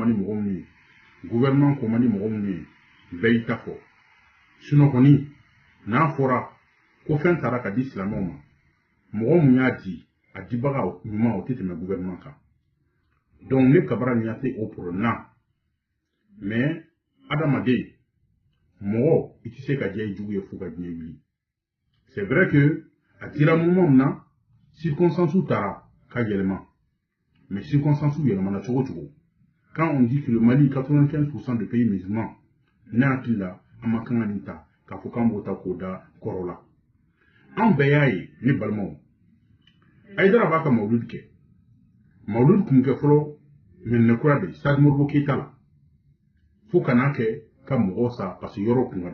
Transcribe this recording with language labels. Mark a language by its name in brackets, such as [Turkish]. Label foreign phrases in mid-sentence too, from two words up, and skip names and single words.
[Bambara] man di mɔgɔ minnu ye gouvernement ko man di mɔgɔ minnu ye bɛɛ y'i ta fɔ sinon kɔni n'a fɔra ko fɛn taara ka di silamɛw ma mɔgɔ mun y'a di a dibaga ɲuman o tɛ tɛmɛ gouvernement kan donc ne Kabara ni y'a o problème na mais adamaden mɔgɔ i tɛ se ka diya i jugu ye fo ka diɲɛ wuli [French] c'est vrai que [Bambara] a dira moment min na circonstances taara ka yɛlɛma [French] mais circonstances [Bambara] yɛlɛmana cogo cogo [French] quand on dit que le Mali 95% de pays musulmans [Bambara] ne hakili la an ma kan ka nin ta k'a fɔ k'an b'o ta k'o da kɔrɔ la an bɛɛ y'a ye ne balimaw Haidara b'a ka mawuludi kɛ mawuludi kun kɛ fɔlɔ Mɛnɛkura de Stade Modibo Keyita la fo ka n'a kɛ ka mɔgɔw sa [French] parce que [Bambara] yɔrɔ kun ka